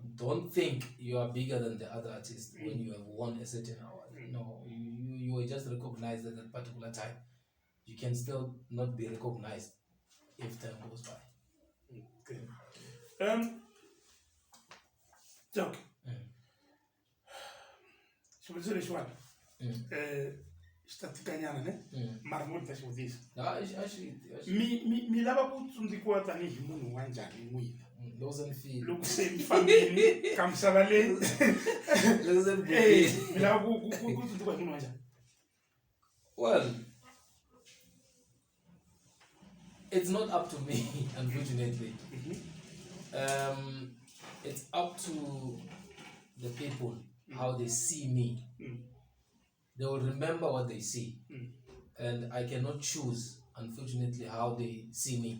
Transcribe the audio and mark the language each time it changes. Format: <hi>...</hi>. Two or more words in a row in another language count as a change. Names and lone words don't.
<en>Don't think you are bigger than the other artist when you have won a certain award. No, you were just recognized at that particular time. You can still not be recognized if time goes by. Okay. Joke.</en> <ts>Swazini lexi xitatikanyana ne mara mo ta xivutiso mi lava ku tsundzukiwa tanihi munhu wa njhani n'wina loko se mi fambile ka misava leyi mi lava ku tsundzukiwa hi munhu wa njhani?</ts> <en>Well, it's not up to me, unfortunately. It's up to the people, how they see me. They will remember what they see. And I cannot choose, unfortunately, how they see me.</en>